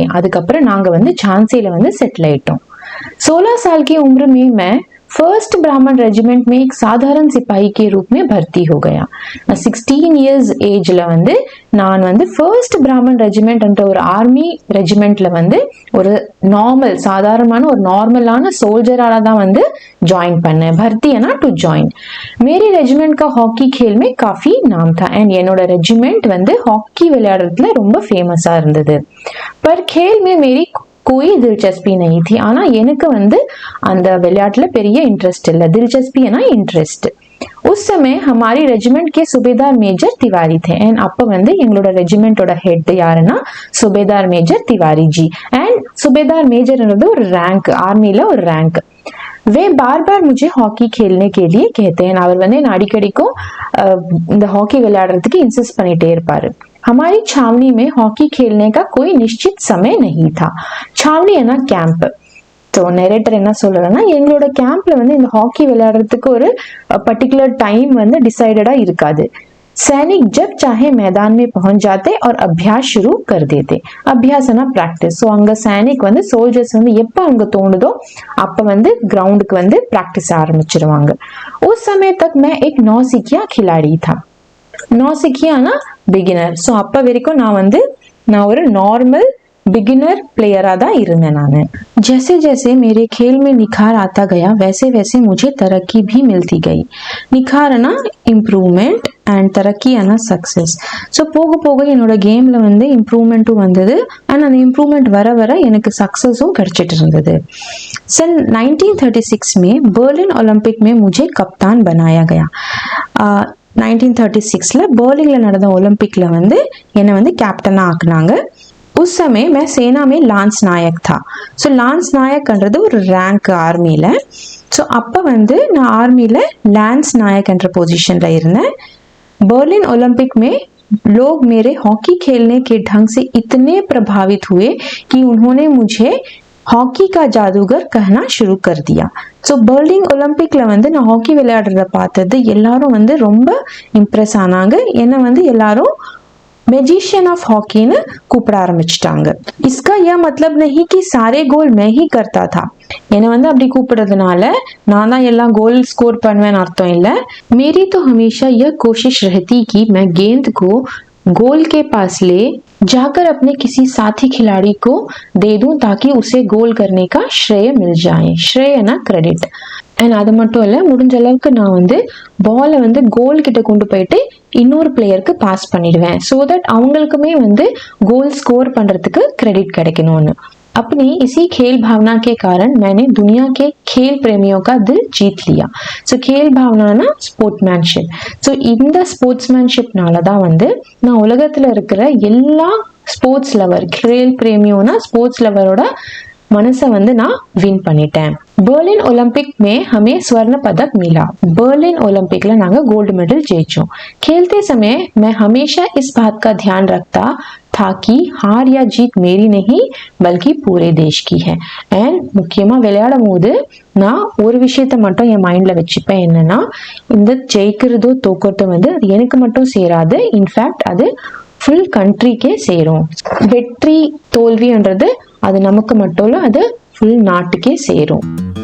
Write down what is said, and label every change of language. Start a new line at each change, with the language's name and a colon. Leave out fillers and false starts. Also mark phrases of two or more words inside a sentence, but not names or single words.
Tamil: அதுக்கப்புறம் நாங்க வந்து झांसीல வந்து செட்டில் ஆயிட்டோம்.
Hindi: 16 साल की उम्र में मैं फर्स्ट ब्राह्मण रेजिमेंट में एक साधारण सिपाही के रूप में भर्ती हो गया.
Tamil: 16 years ஏஜ்ல வந்து நான் வந்து ஃபர்ஸ்ட் பிராமன் ரெஜிமெண்ட் என்ற ஒரு
English: army regiment
Tamil: வந்து ஒரு நார்மல் சாதாரணமான ஒரு நார்மலான சோல்ஜரால தான் வந்து ஜாயின் பண்ணேன். भर्तीனா
English: to join.
Hindi: मेरे रेजिमेंट का हॉकी खेल में काफी नाम था एंड
Tamil: என்னோட ரெஜிமெண்ட் வந்து ஹாக்கி விளையாடுறதுல ரொம்ப ஃபேமஸா இருந்தது.
Hindi: पर खेल में मेरी कोई दिलचस्पी नहीं थी.
Tamil: ஆனா எனக்கு வந்து அந்த விளையாட்டுல பெரிய இன்ட்ரெஸ்ட் இல்ல.
Hindi: दिलचस्पी इंटरेस्ट. उस समय हमारी रेजिमेंट के सूबेदार मेजर तिवारी थे एंड
Tamil: அப்ப வந்து எங்களோட ரெஜிமெண்டோட ஹெட் யாருன்னா சுபேதார் மேஜர் திவாரி ஜி. एंड சுபேதார் மேஜர்ன்றது ஒரு ரேங்க், ஆர்மில ஒரு ரேங்க்.
Hindi: वे बार बार मुझे हॉकी खेलने के लिए कहते हैं.
Tamil: அவர் வந்து என்ன அடிக்கடிக்கும் இந்த ஹாக்கி விளையாடுறதுக்கு இன்சிஸ்ட் பண்ணிட்டே இருப்பாரு.
Hindi: हमारी छावनी में हॉकी खेलने का कोई निश्चित समय नहीं था. छावनी है ना कैंप.
Tamil: तो நரேட்டர் என்ன சொல்றேன்னா எங்களோட கேம்ப்ல வந்து இந்த ஹாக்கி விளையாடுறதுக்கு ஒரு பர்டிகுலர் டைம் வந்து டிசைடடா இருக்காது.
Hindi: सैनिक जब चाहे मैदान में पहुंच जाते और अभ्यास शुरू कर देते.
Tamil: அபியாசனா பிராக்டிஸ். ஸோ அங்க சைனிக் வந்து சோல்ஜர்ஸ் வந்து எப்ப அங்க தோணுதோ அப்ப வந்து கிரவுண்டுக்கு வந்து பிராக்டிஸ் ஆரம்பிச்சிருவாங்க.
Hindi: उस समय तक मैं एक नौसिखिया खिलाड़ी था. नौसिखियाना बिगिनर.
Tamil: ஸோ அப்ப வரைக்கும் நான் ஒரு நார்மல்
English: beginner player
Tamil: தான் இருந்தேன் நானு.
Hindi: जैसे जैसे मेरे खेल में निखार आता गया वैसे वैसे मुझे तरक्की भी मिलती गई.
Tamil: நிखाர்னா இம்ப்ரூவ்மெண்ட் அண்ட் तरक्कीனா சக்சஸ். ஸோ போக போக என்னோட கேம்ல வந்து இம்ப்ரூவ்மெண்ட்டும் வந்தது அண்ட் அந்த இம்ப்ரூவ்மெண்ட் வர வர எனக்கு சக்சஸும் கிடைச்சிட்டு இருந்தது.
Hindi: सन 1936 में बर्लिन ओलंपिक में मुझे कप्तान बनाया गया.
Tamil: 1936ல बर्लिன்ல நடந்த ஒலிம்பிக்ல வந்து என்னை வந்து கேப்டனா ஆக்குனாங்க.
Hindi: उस समय मैं सेना में लांस नायक था.
Tamil: ஸோ லான்ஸ் நாயக்ன்றது ஒரு ரேங்க் ஆர்மியில. ஸோ அப்போ வந்து நான் ஆர்மியில லான்ஸ் நாயக் என்ற பொசிஷன்ல இருந்தேன்.
Hindi: बर्लिन ओलंपिक में लोग मेरे हॉकी खेलने के ढंग से इतने प्रभावित हुए कि उन्होंने मुझे हॉकी का जादूगर कहना शुरू कर दिया.
Tamil: ஸோ பர்லின் ஒலிம்பிக்ல வந்து நான் ஹாக்கி விளையாடுறத பார்த்தது எல்லாரும் வந்து ரொம்ப இம்ப்ரெஸ் ஆனாங்க. என்னை வந்து எல்லாரும்
English: magician of hockey
Tamil: ने கூப்பிட ஆரம்பிச்சிட்டாங்க.
Hindi: इसका यह मतलब नहीं कि सारे गोल मैं ही करता था.
Tamil: என்னை வந்து அப்படி கூப்பிடுறதுனால நான் தான் எல்லாம் கோல் ஸ்கோர் பண்ணுவேன்னு அர்த்தம் இல்லை.
Hindi: मेरी तो हमेशा यह कोशिश रहती कि मैं गेंद को गोल के पास ले जाकर अपने किसी साथी खिलाड़ी को दे दूं ताकि उसे गोल करने का श्रेय मिल जाए.
Tamil: श्रेयனா கிரெடிட். அண்ட் அது மட்டும் இல்லை, முடிஞ்ச அளவுக்கு நான் வந்து பாலை வந்து கோல் கிட்ட கொண்டு போயிட்டு இன்னொரு பிளேயருக்கு பாஸ் பண்ணிடுவேன்.
English: so that
Tamil: அவங்களுக்குமே வந்து கோல் ஸ்கோர் பண்றதுக்கு கிரெடிட் கிடைக்கணும்னு.
Hindi: अपनी इसी खेल भावना के कारण मैंने दुनिया के खेल प्रेमियों का दिल जीत लिया.
Tamil: ஸோ
Hindi: खेल भावना
Tamil: ஸ்போர்ட்மேன்ஷிப். ஸோ இந்த ஸ்போர்ட்ஸ்மேன்ஷிப்னால தான் வந்து நான் உலகத்தில் இருக்கிற எல்லா ஸ்போர்ட்ஸ் லவர்,
Hindi: खेल प्रेमियोना
English: sports lover
Tamil: मनसा வந்து நான் வின் பண்ணிட்டேன்.
Hindi: बर्लिन ओलंपिक में हमें स्वर्ण पदक मिला.
Tamil: बर्लिन ओलंपिकல நாங்க கோல்டு மெடல் ஜெயிச்சோம்.
Hindi: खेलते समय मैं हमेशा इस बात का ध्यान रखता था कि हार या जीत मेरी नहीं बल्कि पूरे देश की है.
Tamil: एंड முக்கியமா விளையாடும் போது நான் ஒரு விஷயத்தை மட்டும் என் மைண்ட்ல வச்சுப்பேன். என்னன்னா இந்த ஜெயிக்கிறதோ தோக்கிறதோ வந்து அது எனக்கு மட்டும் சேராது. இன்ஃபேக்ட் அது
English: full country
Tamil: சேரும். வெற்றி தோல்வின்றது அது நமக்கு மட்டும் இல்ல, அது ஃபுல் நாட்டுக்கே சேரும்.